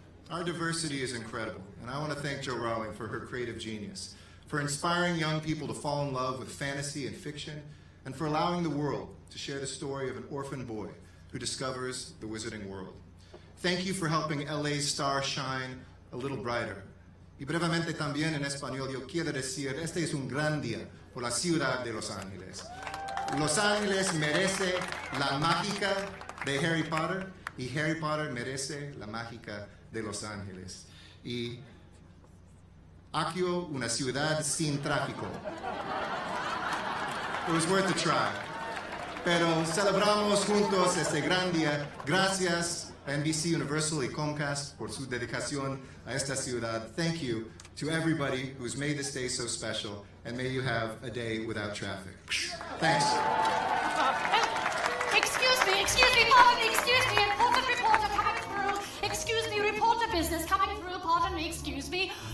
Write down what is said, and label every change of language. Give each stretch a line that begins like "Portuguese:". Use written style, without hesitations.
English: Our diversity is incredible, and I want to thank Jo Rowling for her creative genius, for inspiring young people to fall in love with fantasy and fiction, and for allowing the world to share the story of an orphan boy who discovers the Wizarding World. Thank you for helping LA's star shine a little brighter.
Spanish: Y brevemente también en español yo quiero decir, este es un gran día por la ciudad de Los Ángeles. Los Ángeles merece la mágica de Harry Potter y Harry Potter merece la mágica de Los Ángeles. Y Accio, una ciudad sin tráfico.
English: It was worth a try.
Spanish: Pero celebramos juntos este gran día. Gracias a NBC Universal y Comcast por su dedicación a esta ciudad.
English: Thank you to everybody who's made this day so special, and may you have a day without traffic. Thanks. Excuse me, pardon me, excuse me, important reporter coming through. Excuse me, reporter business coming through, pardon me, excuse me.